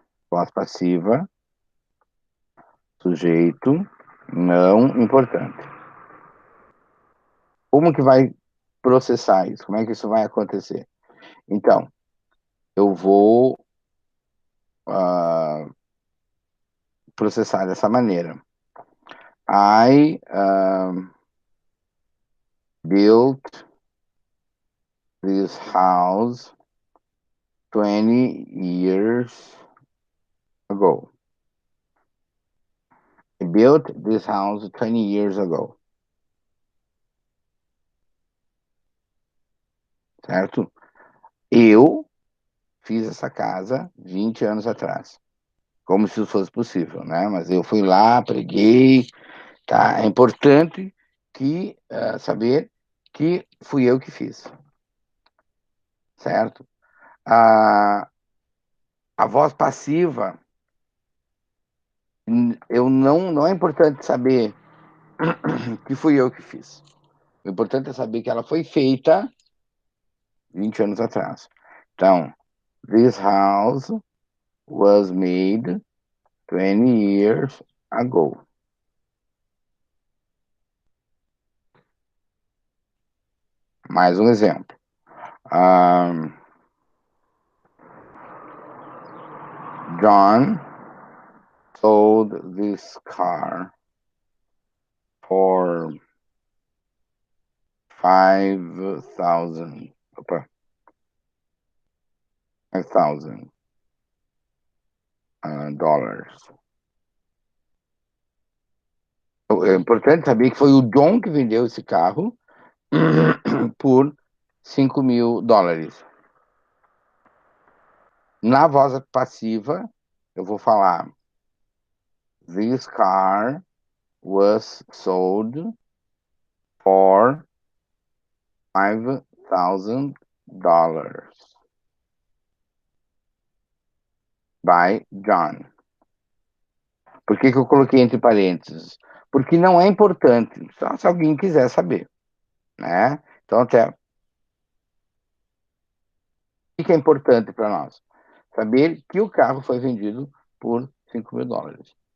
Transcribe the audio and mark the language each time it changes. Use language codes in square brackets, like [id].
[pt] Voz passiva, sujeito não importante. Como que vai processar isso? Como é que isso vai acontecer? Então, eu vou processar dessa maneira. [en] I built this house 20 years ago. I built this house 20 years ago. [pt] Certo? Eu fiz essa casa 20 anos atrás. Como se isso fosse possível, né? Mas eu fui lá, preguei, tá? É importante que saber que fui eu que fiz, certo? A voz passiva, eu não é importante saber que fui eu que fiz. O importante é saber que ela foi feita 20 anos atrás. [en] Então, this house was made 20 years ago. [pt] Mais um exemplo. [en] John sold this car for 5,000. [pt] Opa, 5,000 dólares. É importante saber que foi o John que vendeu esse carro por 5 mil dólares. Na voz passiva, eu vou falar: [en] This car was sold for $5,000 by John. [pt] Por que eu coloquei entre parênteses? Porque não é importante, só se alguém quiser saber, né? Então, até, o que é importante para nós? Saber que o carro foi vendido por 5 mil dólares.